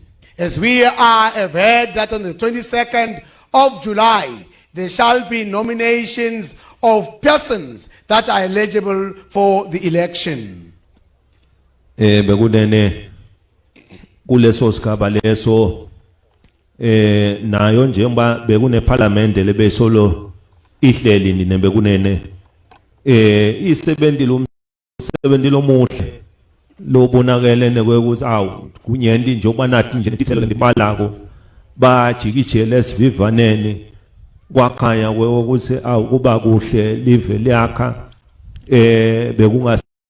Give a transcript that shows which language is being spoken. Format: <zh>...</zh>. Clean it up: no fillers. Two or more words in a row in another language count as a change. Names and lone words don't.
<en>As we have heard that on the 22nd of July, there shall be nominations of persons that are eligible for the election.</en> <ss>Bekunene kuleso sigaba leso nayo njengoba bekune parliament lebesolo ihleli nine bekunene isebenzi lomuhle lobonakele nekwekuthi awu kunyenti njengoba nathi nje tithelo lembalako bajikijele esivivaneni kwakhanya ukuthi awu kuba kuhle live liyakha bekunga</ss>